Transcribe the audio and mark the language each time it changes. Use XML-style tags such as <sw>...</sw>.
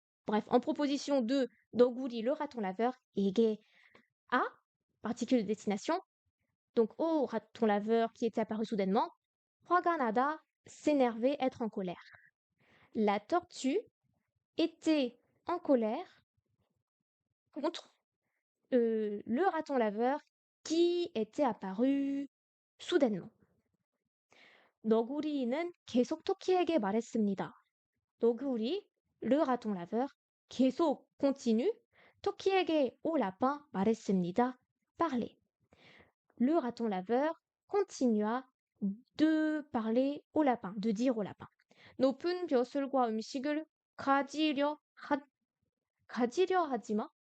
<fr>Bref, en proposition de Doguri, le raton laveur, et A, particule de destination, donc au raton laveur qui était apparu soudainement,</fr> <ko>화가 나다,</ko> <fr>s'énerver, être en colère. La tortue était en colère contre le raton laveur qui était apparu soudainement.</fr> <ko>너구리는 계속 토끼에게 말했습니다. 너구리,</ko> <fr>le raton laveur,</fr> <ko>계속</ko> <fr>continue,</fr> <ko>토끼에게</ko> <fr>au lapin</fr> <ko>말했습니다.</ko> <fr>parler. Le raton laveur continua de parler au lapin, de dire au lapin.</fr> <ko>높은 벼슬과 음식을 가지려 하지 마.</ko>